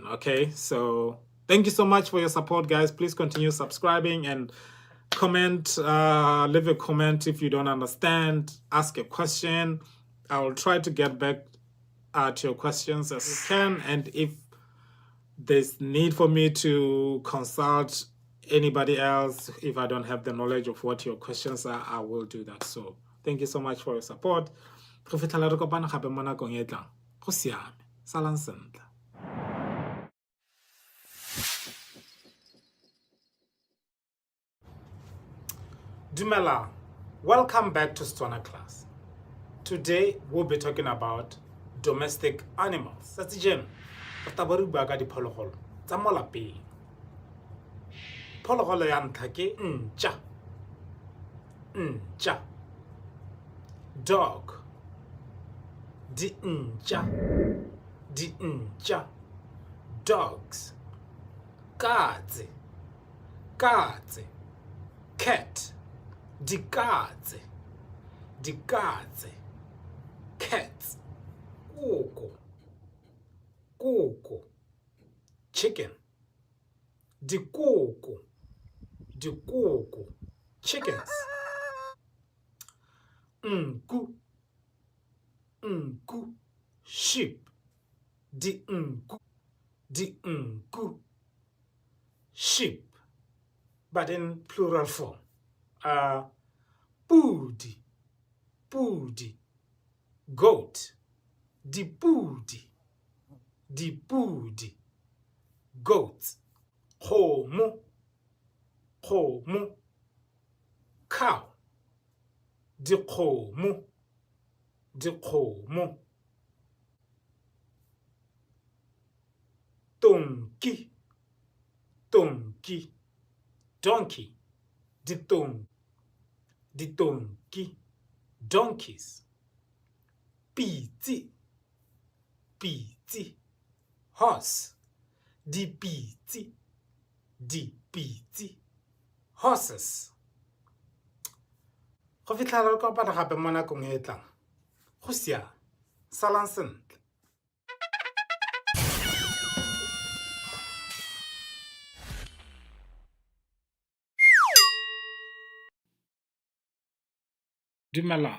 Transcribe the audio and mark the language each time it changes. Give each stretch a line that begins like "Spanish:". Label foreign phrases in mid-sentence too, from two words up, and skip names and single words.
English: Okay, so thank you so much for your support, guys. Please continue subscribing and comment, leave a comment if you don't understand, ask a question. I will try to get back to your questions as we can, and if there's need for me to consult anybody else, if I don't have the knowledge of what your questions are, I will do that. So thank you so much for your support.
Tswana: Go fitlhela re kopana gape mo nakong e tlang. Go siame. Salang sentle. Dumela,
English: welcome back to Setswana Class. Today we'll be talking about domestic animals. That's the gem.
Tswana: Tabari baga di phologolo tsa mo lapeng. Phologolo ya ntlha ke ntja. Ntja. Dog. Di ntja. Di ntja.
English: Dogs. Katse.
Tswana: Katse. Cat. Di katse. Di katse.
English: Cats.
Tswana: Kuku. Kuku. Chicken. Dikuku. Dikuku.
English: Chickens. Nku.
Tswana: Nku. Sheep. Di nku. Di nku.
English: Sheep. But in plural form.
Tswana: Pudi. Pudi. Goat. Dipudi. Dipudi.
English: Goat. Kgomo.
Tswana: Kgomo. Cow. Dikgomo. Dikgomo.
English: Donkey. Donkey. Donkey. Donkey. Donkeys.
Tswana: Pitsi. Pitsi.
English: Horse. Dipitsi.
Tswana: Dipitsi.
English: Horses.
Tswana: Go fitlhela re kopana gape mo nakong e e tlang. Go siame. Salang sentle. Dumelang.